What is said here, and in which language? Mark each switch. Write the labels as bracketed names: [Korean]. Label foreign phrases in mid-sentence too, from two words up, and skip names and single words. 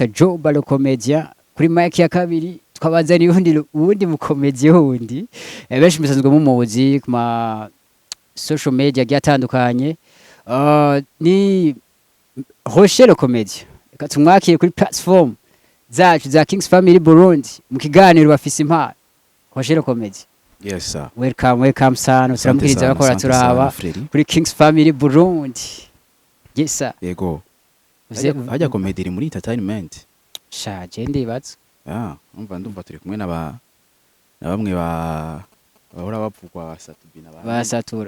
[Rundi] Joe Balo Comedian, kuri mic ya kabiri twabazaniye ubundi mukomedi wundi benshi musanzwe mu muzi kuma [English] social media [Rundi] gyatandukanye ni Rochelle Comedy reka tumwakiye kuri platform zacu za Kings Family Burundi mu kiganiro bafise impano. Rochelle Comedy, [English] yes sir, [Rundi] welcome sana uramukiriza bakora turaba kuri Kings Family Burundi. [English] Yes sir, [Rundi] yego hajya comedy iri muri entertainment shaje ndibatse ndumva turi kumwe na bamwe bahora bavugwa basatura